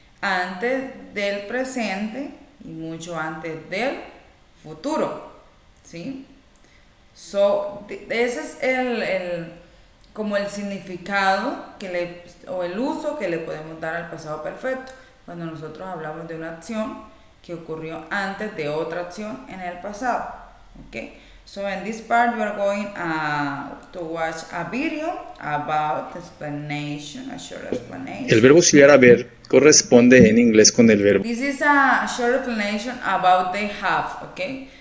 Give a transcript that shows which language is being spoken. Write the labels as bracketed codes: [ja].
[es] Antes del presente y mucho antes del futuro, ¿sí? So, ese es como el significado o el uso que le podemos dar al pasado perfecto cuando nosotros hablamos de una acción que ocurrió antes de otra acción en el pasado. [en] Okay? So in this part you are going to watch a video about explanation, a short explanation. [es] El verbo auxiliar haber corresponde en inglés con el verbo. [en] This is a short explanation about they have, okay?